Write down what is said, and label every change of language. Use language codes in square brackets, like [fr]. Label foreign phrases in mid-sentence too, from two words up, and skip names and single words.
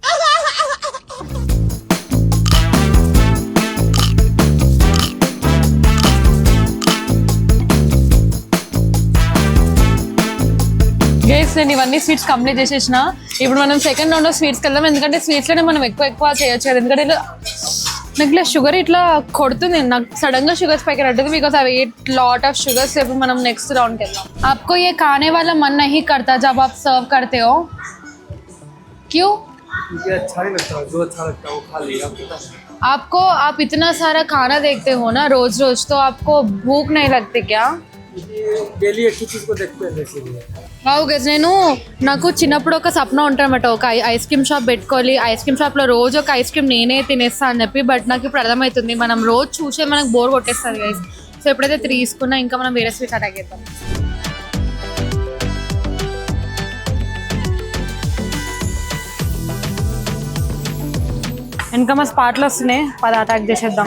[te] గైస్ నేను ఇవన్నీ [en] sweets complete [te] చేసేసిన. ఇప్పుడు మనం [en] second round [te] స్వీట్స్కి వెళ్దాం. ఎందుకంటే స్వీట్స్లోనే మనం ఎక్కువ చేయొచ్చు కదా. ఎందుకంటే నాకు ఇట్లా షుగర్ ఇట్లా కొడుతుంది, నాకు సడన్ గా [en] sugar spike [te] रहती [en] because I ate lot of sugar. [te] से ఇప్పుడు మనం [en] next round [te] కి వెళ్దాం. [hi] आपको ये खाने वाला मन नहीं करता जब आप सर्व करते हो? क्यों? मुझे अच्छा नहीं लगता, जो अच्छा लगता है वो खा लिया। आपको आप इतना सारा खाना देखते हो ना रोज रोज, तो आपको भूख नहीं लगती क्या? डेली एक ही चीज को देखते हैं इसीलिए. [te] ఓకే నాకు చిన్నప్పుడు ఒక సప్న ఉంటానమాట, ఒక [en] ice cream shop [te] పెట్టుకోవాలి, [en] ice cream [te] షాప్లో రోజు ఒక ఐస్ క్రీమ్ నేనే తినేస్తా అని చెప్పి. బట్ నాకు ఇప్పుడు అర్థమవుతుంది మనం రోజు చూసే మనకు బోర్ కొట్టేస్తుంది గైస్. సో ఎప్పుడైతే 3 తీసుకున్నా ఇంకా మనం వేరే స్వీట్స్ అటాక్ చేద్దాం. ఇంకా మా స్పాట్లో వస్తున్నాయి, 10 అటాక్ చేసేద్దాం.